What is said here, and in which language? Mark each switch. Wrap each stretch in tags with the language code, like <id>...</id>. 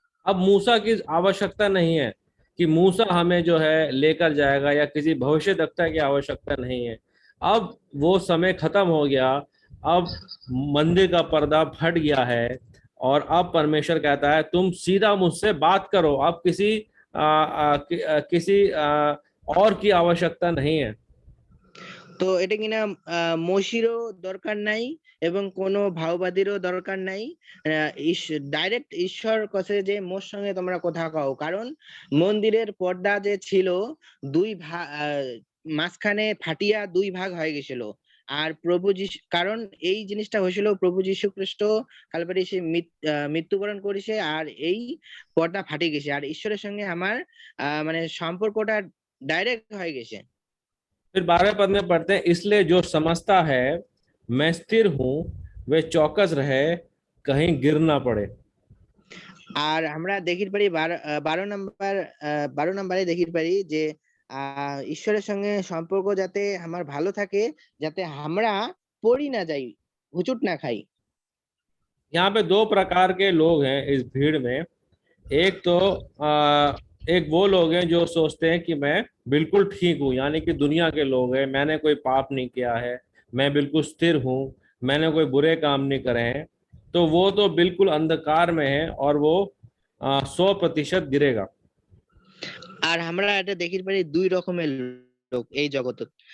<hi>अब मूसा की आवश्यकता नहीं है कि मूसा हमें जो है लेकर जाएगा, या किसी भविष्यद्वक्ता की आवश्यकता नहीं है। अब वो समय खत्म हो गया, अब मंदिर का पर्दा फट गया है और अब परमेश्वर कहता है तुम सीधा मुझसे बात करो। अब किसी और की आवश्यकता नहीं है।</hi> <bn>তো এটা কিনা মসিরও দরকার নাই এবং কোনো ভাওবাদীরও দরকার নাই, ডাইরেক্ট ঈশ্বর কাছে যে মোর সঙ্গে তোমরা কথা কও। কারণ মন্দিরের পর্দা যে ছিল দুই ভাগ, মাঝখানে ফাটিয়া দুই ভাগ হয়ে গেছিল। আর প্রভু যিশু, কারণ এই জিনিসটা হয়েছিল প্রভু যীশু খ্রিস্ট কালভারি সে মৃত্যুবরণ করেছে আর এই পর্দা ফাটে গেছে, আর ঈশ্বরের সঙ্গে আমার মানে সম্পর্কটা ডাইরেক্ট হয়ে গেছে।</bn> <hi>फिर 12वें पद में पढ़ते हैं, इसलिए जो समझता है मैं स्थिर हूं वे चौकस रहे कहीं गिर ना पड़े।</hi> <bn>আর আমরা দেখির পারি 12 নম্বরে দেখির পারি যে ঈশ্বরের সঙ্গে সম্পর্ক যাতে আমার ভালো থাকে, যাতে আমরা পড়ি না যাই, হুচুট না খাই।</bn> <hi>यहाँ पे दो प्रकार के लोग हैं इस भीड़ में। एक तो एक वो लोग हैं जो सोचते हैं कि मैं बिल्कुल ठीक हूँ, यानी कि दुनिया के लोग हैं, मैंने कोई पाप नहीं किया है, मैं बिल्कुल स्थिर हूँ, मैंने कोई बुरे काम नहीं करे हैं। तो वो तो बिल्कुल अंधकार में है और वो 100% गिरेगा।</hi> <bn>আর আমরা এটা দেখির পারি দুই রকমের লোক এই জগতে।</bn>